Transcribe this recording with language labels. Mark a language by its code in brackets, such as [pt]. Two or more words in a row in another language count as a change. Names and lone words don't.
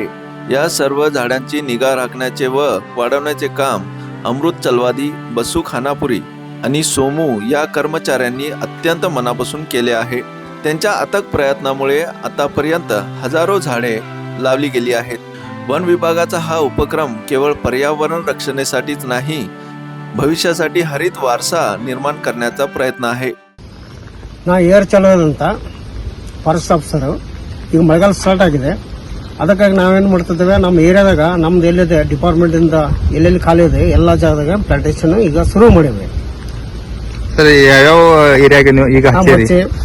[mr] या सर्व झाडांची निगा राखण्याचे व वाढवण्याचे काम अमृत चलवादी, बसू खानापुरी आणि सोमू या कर्मचाऱ्यांनी अत्यंत मनापासून केले आहे। त्यांच्या अथक प्रयत्नामुळे आतापर्यंत हजारो झाडे लावली गेली आहेत। वन विभागाचा हा उपक्रम केवळ पर्यावरण रक्षणासाठीच नाही, भविष्यासाठी हरित वारसा निर्माण करण्याचा प्रयत्न आहे। [kn] ನಾ ಏರ್ ಚಲೋದ್ ಅಂತ [en] forest officer [kn] ಈಗ ಮಳೆಗಾಲ ಸ್ಟಾರ್ಟ್ ಆಗಿದೆ। ಅದಕ್ಕಾಗಿ ನಾವೇನು ಮಾಡ್ತಿದ್ದೇವೆ, ನಮ್ಮ ಏರಿಯಾದಾಗ ನಮ್ದು ಎಲ್ಲಿದೆ ಡಿಪಾರ್ಟ್ಮೆಂಟ್ ಇಂದ ಎಲ್ಲೆಲ್ಲಿ ಖಾಲಿ ಇದೆ ಎಲ್ಲ ಜಾಗದಾಗ ಪ್ಲಾಂಟೇಶನ್ ಈಗ ಶುರು ಮಾಡಿವೆ ಸರ್। ಯಾವ ಏರಿಯಾಗೆ ನೀವು ಈಗ ಹಚ್ಚಿರಿ?